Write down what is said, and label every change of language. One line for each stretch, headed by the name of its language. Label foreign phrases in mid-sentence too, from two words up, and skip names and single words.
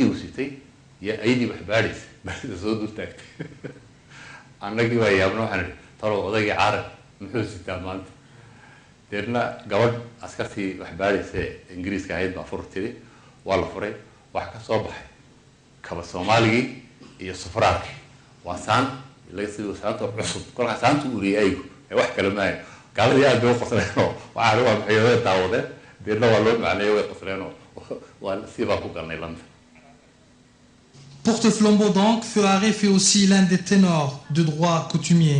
Somali: uu sitay iyo ayadii wax baadhaysa soo dul taagtay annagii waa yaabno waxaan idhi talow odaygii carab muxuu sitaa maanta deedna gabadh askartii wax baadhaysa ingiriiska ahayd baa fur tiri waa la furay waxa ka soo baxay kaba soomaaligii iyo sufraarkii waa saan laga sii saanto cusub kolka saantu uriyay aygu wax kale maayo gaaladii aad bay u qosleeno waxaa waa maxayada daawadeen deedna waa loo macneeyay way qosleeno waa si baa ku galnay London.
French: Porte-flambeau donc, Feu Haré fait aussi l'un des ténors de droit coutumier.